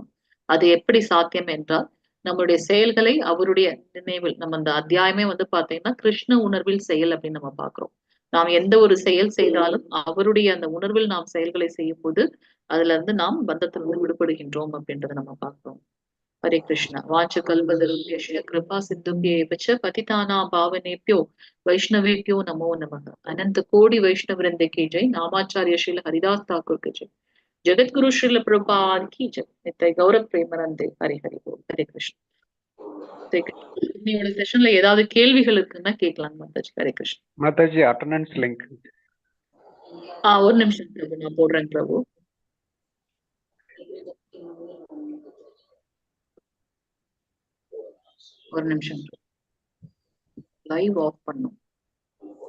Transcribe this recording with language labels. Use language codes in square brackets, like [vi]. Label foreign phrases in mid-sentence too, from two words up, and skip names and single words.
[ta] அது எப்படி சாத்தியம் என்றால் நம்மளுடைய செயல்களை அவருடைய நினைவில், நம்ம அந்த அத்தியாயமே வந்து பாத்தீங்கன்னா கிருஷ்ண உணர்வில் செயல் அப்படின்னு நம்ம பாக்குறோம். நாம் எந்த ஒரு செயல் செய்தாலும் அவருடைய அந்த உணர்வில் நாம் செயல்களை செய்யும் போது அதுல இருந்து நாம் பந்தத்திலிருந்து விடுபடுகின்றோம் அப்படின்றத நம்ம பார்க்கிறோம். [sa] हरे कृष्णा वाच कल्पतरुभ्यश्च कृपा सिन्धुभ्येव च पतितानां पावनेभ्यो वैष्णवेभ्यो नमो नमः। [hi] अनंत कोटि वैष्णव वृंद की जय। नामाचार्य श्रील हरिदास ठाकुर की जय। जगत गुरु श्रील प्रभुपाद की जय। नित्य गौरव प्रेमानंदे हरे हरे बोल। हरे कृष्ण। [ta] இன்னையோட செஷன்ல ஏதாவது கேள்விகள் இருக்குன்னா கேட்கலாம் மாதாஜி. ஹரே கிருஷ்ணா. [en] மாதாஜி attendance link. [ta] ஒரு நிமிஷம் பிரபு, நான் போடுறேன் பிரபு. ஒரு நிமிஷம் [en] live off [ta] பண்ணும்.